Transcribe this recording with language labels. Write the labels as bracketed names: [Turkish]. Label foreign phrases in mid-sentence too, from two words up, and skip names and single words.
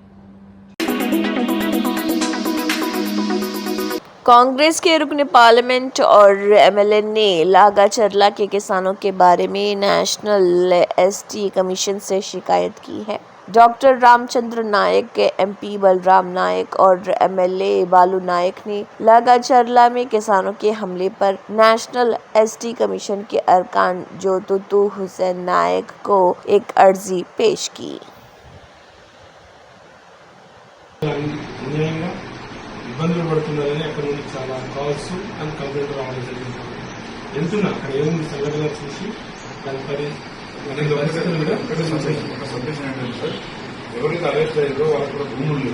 [Urdu] کانگریس کے رکن پارلیمنٹ اور ایم ایل اے نے لاگا چرلا کے کسانوں کے بارے میں نیشنل ایس ٹی کمیشن سے شکایت کی ہے۔ ڈاکٹر رام چندر نائک، ایم پی بلرام نائک اور MLA بالو نائک نے لاگا چرلا میں کسانوں کے حملے پر نیشنل ST کمیشن کے ارکان جوتوتو حسین نائک کو ایک عرضی پیش کی۔ [Telugu] అన్యాయంగా ఇబ్బందులు పడుతున్నారని అక్కడ నుండి చాలా [English] calls and complaint [Telugu] రావడం జరిగింది. వెళ్తున్నా అక్కడ ఏముంది సంఘటన చూసి దానిపై ఒక సబ్మిషన్ ఏంటంటే సార్, ఎవరైతే అరెస్ట్ అయ్యారో వాళ్ళకి కూడా భూములు లేవు.